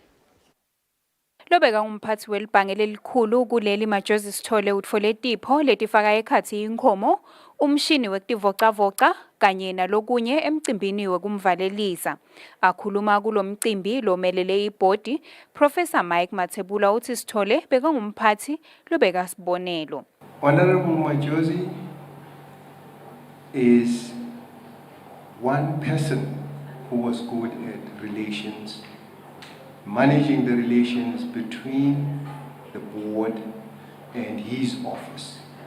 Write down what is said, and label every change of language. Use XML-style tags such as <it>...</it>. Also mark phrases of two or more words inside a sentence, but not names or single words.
<ss>Lobeka umphathi welibhange lelikhulu kuleli Majozi Sithole utfole tipho letifaka ekhathi inkhomo, umshini wekutivocavoca kanye nalokunye emcimbini wekumvalelisa. Akhuluma kulo mcimbi lomelele ibhodi, Professor Mike Matsapha uthi Sithole beka ngumphathi lobeka sibonelo.</ss> <en>Honorable Majozi is one person who was good at relations, managing the relations between the board and his office.</en>